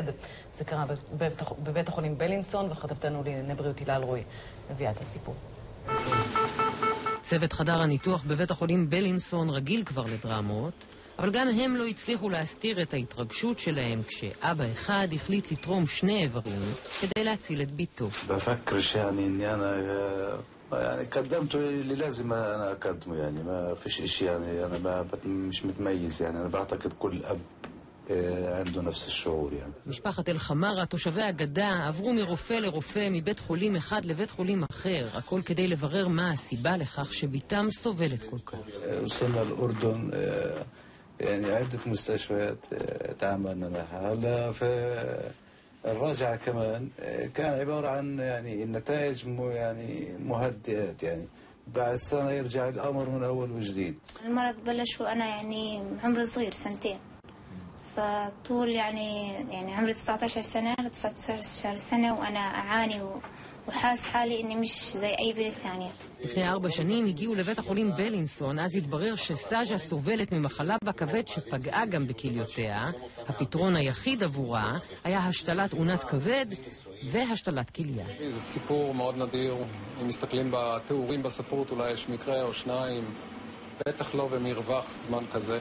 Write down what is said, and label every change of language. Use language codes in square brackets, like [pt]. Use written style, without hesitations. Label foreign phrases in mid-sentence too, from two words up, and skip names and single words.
[he] זה קרה בבית החולים בלינסון, וכתבתנו לענייני בריאות הילה אלרועי מביאה את הסיפור. צוות חדר הניתוח בבית החולים בלינסון רגיל כבר לדרמות, אבל גם הם לא הצליחו להסתיר את ההתרגשות שלהם כשאבא אחד החליט לתרום 2 איברים כדי להציל את ביתו. [ar] بفكر يعني اني انا يعني قدمته اللي لازم انا اقدمه يعني ما فيش شيء يعني انا مش متميز يعني انا بعتقد كل اب عنده نفس الشعور يعني. [he] משפחת אל-חמרה, תושבי הגדה, עברו מרופא לרופא, מבית חולים אחד לבית חולים אחר, הכל כדי לברר מה הסיבה לכך שביתם סובלת כל כך. [ar] وصلنا الأردن يعني عدة مستشفيات تعاملنا معها. هلا فالراجعة كمان كان عبارة عن يعني النتائج يعني مهدئات يعني بعد سنة يرجع الأمر من أول وجديد. المرض بلش وأنا يعني عمري صغير 2 فطول يعني عمري 19 سنة 19 سنة وأنا أعاني وحاس حالي إني مش زي أي بنت ثانية. [he] לפני 4 שנים הגיעו לבית החולים בלינסון, אז התברר שסאז'ה סובלת ממחלה בכבד שפגעה גם בכליותיה. הפתרון היחיד עבורה היה השתלת עונת כבד והשתלת כליה. זה סיפור מאוד נדיר. אם מסתכלים בתיאורים בספרות אולי יש מקרה או 2, בטח לא במרווח זמן כזה.